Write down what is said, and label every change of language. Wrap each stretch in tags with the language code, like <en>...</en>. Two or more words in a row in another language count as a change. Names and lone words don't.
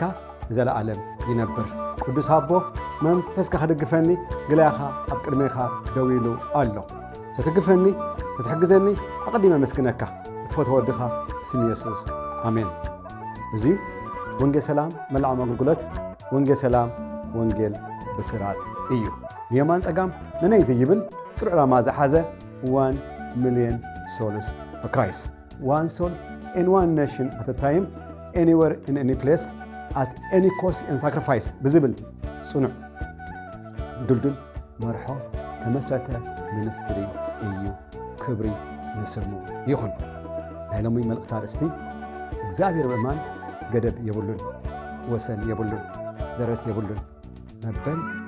<ti>ዘለዓለም ይነብር። ቅዱስ አቦ መንፈስካ ክድግፈኒ ግላኻ ኣብ ቅድሜኻ ደው ኢሉ ኣሎ። ስትግፈኒ ስትሕግዘኒ ኣቐዲመ መስግነካ እትፈትዎ ወድኻ ስም ኢየሱስ ኣሜን። እዚ ወንጌል ሰላም መልዓም ኣገልግሎት ወንጌል ሰላም ወንጌል ብስራት እዩ። ንየማን ጸጋም ንነይ ዘይብል ስሩዕ ዕላማ ዝሓዘ</ti> <en>1 million souls for Christ. One soul in one nation at a time, anywhere in any place, at any cost and sacrifice.</en> <ti>ብዝብል ጽኑዕ ድልድል መርሖ ተመስረተ ሚኒስትሪ እዩ። ክብሪ ንስሙ ይኹን። ናይ ሎሚ መልእኽቲ ኣርእስቲ እግዚአብሔር በማን ገደብ የብሉን ወሰን የብሉን ደረት የብሉን መበል</ti>